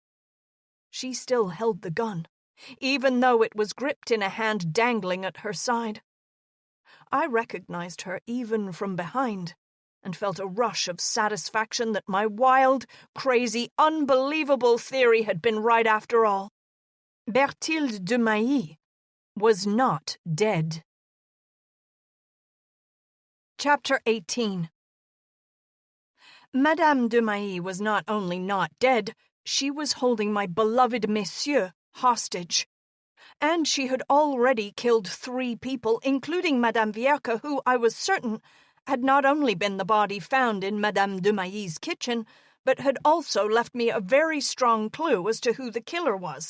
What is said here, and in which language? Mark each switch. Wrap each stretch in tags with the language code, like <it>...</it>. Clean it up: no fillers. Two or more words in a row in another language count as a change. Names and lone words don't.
<en>She still held the gun, even though it was gripped in a hand dangling at her side. I recognized her even from behind, and felt a rush of satisfaction that my wild, crazy, unbelievable theory had been right after all. Berthilde de Mailly was not dead. Chapter 18. Madame de Mailly was not only not dead, she was holding my beloved monsieur hostage. And she had already killed 3 people, including Madame Vierque, who, I was certain, had not only been the body found in Madame de Mailly's kitchen, but had also left me a very strong clue as to who the killer was.</en>